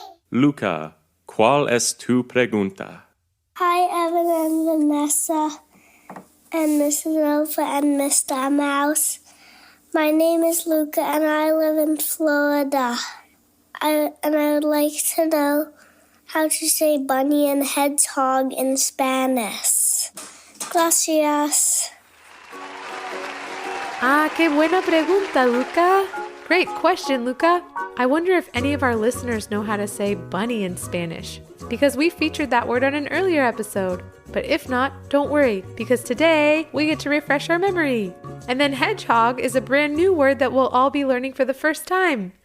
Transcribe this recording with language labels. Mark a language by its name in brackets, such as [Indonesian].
[Spanish] Luca, ¿cuál es tu pregunta? [English] Hi, Evan and Vanessa, and Mrs. Nova and Mr. Mouse. My name is Luca, and I live in Florida. I would like to know how to say bunny and hedgehog in Spanish. [Spanish] Gracias. Ah, qué buena pregunta, Luca. [English] Great question, Luca. I wonder if any of our listeners know how to say bunny in Spanish, because we featured that word on an earlier episode. But if not, don't worry, because today we get to refresh our memory. And then hedgehog is a brand new word that we'll all be learning for the first time.